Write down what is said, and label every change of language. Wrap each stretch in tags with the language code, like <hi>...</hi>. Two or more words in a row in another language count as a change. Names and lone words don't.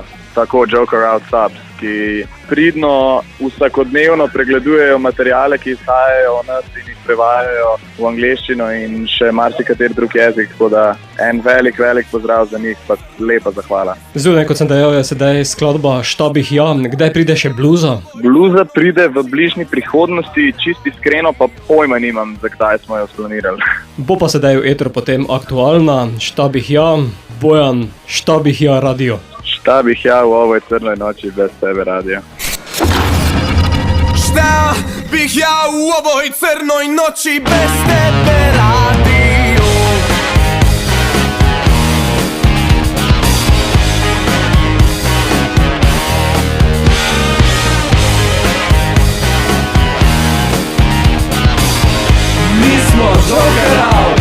<sl>Tako, Joker Out Subs, ki pridno vsakodnevno pregledujejo materijale, ki izhajajo o nas in jih prevajajo v angleščino in še marsikateri drug jezik, tako da en velik pozdrav za njih, pa lepa zahvala. Zunaj, kot sem dejal, je sedaj skladba Šta bih ja, kdaj pride še bluza? Bluza pride v bližnji prihodnosti, čisto iskreno pa pojma nimam, za kdaj smo jo splanirali. Bo pa sedaj v etru potem aktualna Šta bih ja, Bojan, Šta bih ja radio.</sl> <sr>Šta bih ja v ovoj crnoj noči bez tebe radio. Šta bih ja u ovoj crnoj noći bez tebe radio?</sr> <sl>Mi smo Joker Out</sl>